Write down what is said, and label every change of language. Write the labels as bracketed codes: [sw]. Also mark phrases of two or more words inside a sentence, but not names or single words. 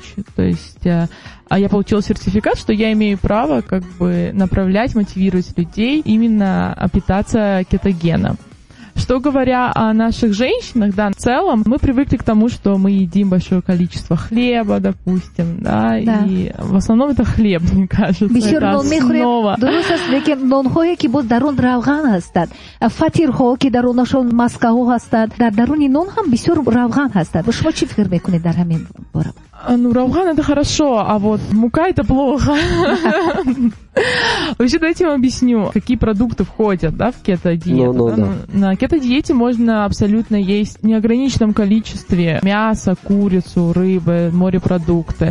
[ru] То есть я получила сертификат, что я имею право как бы направлять, мотивировать людей именно питаться кетогеном. Что говоря о наших женщинах, да, в целом, мы привыкли к тому, что мы едим большое количество хлеба, допустим, да. И в основном это хлеб, мне кажется, это основа. [tg] нонҳое ки боз дар он равған ҳастад, фатирҳо ки дар онашон маскаҳо ҳастад, дар даруни нон ҳам бисёр равған ҳастад. Шумо чӣ фикр мекунед дар ҳамин бора? [ru] Ну, равган это хорошо, а вот мука это плохо. Вообще, давайте я вам объясню, какие продукты входят, да, в кето-диету. На кето-диете можно абсолютно есть в неограниченном количестве мяса, курицу, рыбы, морепродукты.